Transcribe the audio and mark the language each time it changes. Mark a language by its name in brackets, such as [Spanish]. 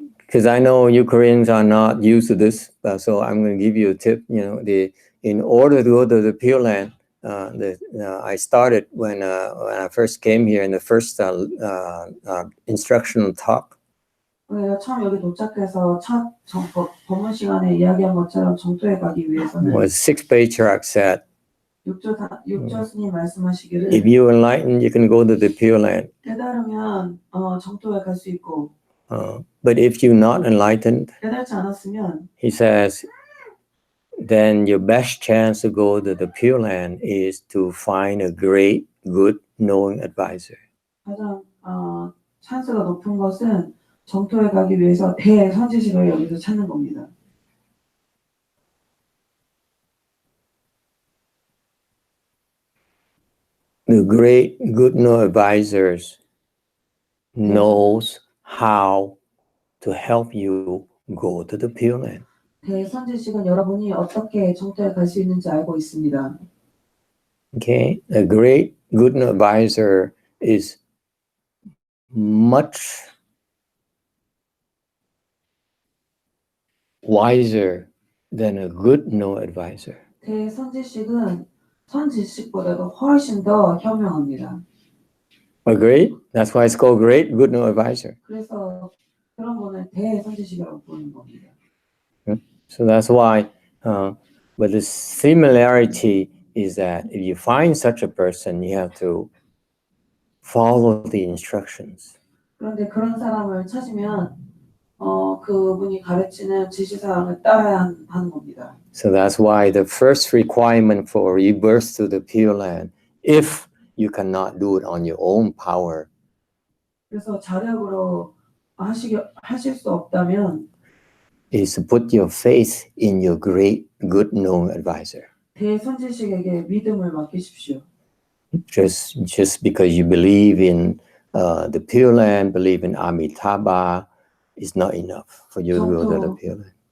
[English] Because I know you Koreans are not used to this, so I'm going to give you a tip. In order to go to the Pure Land, I started when I first came here in the first instructional talk. [Korean] 처음 여기 도착해서 첫 법문 시간에 이야기한 것처럼 정토에 가기 위해서는 [English] Was 6-page tract said, [Korean] 육조 스님 말씀하시기를 [English] if you enlighten, you can go to the Pure Land. [Korean] 깨달으면 정토에 갈 수 있고 [English] But if you're not enlightened, [Korean] 깨달지 않았으면 [English] he says, then your best chance to go to the Pure Land is to find a great, good, knowing advisor. [Korean] 가장 찬스가 높은 것은 정토에 가기 위해서 대선지식을 여기서 찾는 겁니다. [English] The great, good, knowing advisors knows how to help you go to the Pure Land. [Korean] 대선지식은 여러분이 어떻게 정토에 갈 수 있는지 알고 있습니다. [English] Okay, a great, good advisor is much wiser than a good no advisor. [Korean] 대선지식은 선지식보다도 훨씬 더 현명합니다. [English] Agree? That's why it's called great, good no advisor. [Korean] 그래서 그런 분을 대선지식이라고 부르는 겁니다. [English] So that's why, but the similarity is that if you find such a person, you have to follow the instructions. [Korean] 그런데 그런 사람을 찾으면 그분이 가르치는 지시사항을 따라야 하는 겁니다. [English] So that's why the first requirement for rebirth to the Pure Land, if you cannot do it on your own power, [Korean] 그래서 자력으로 하실 수 없다면 [English] is to put your faith in your great, good known advisor. [Korean] 대선지식에게 믿음을 맡기십시오. [English] Just because you believe in the Pure Land, believe in Amitabha, is not enough for you to go to the Pure Land.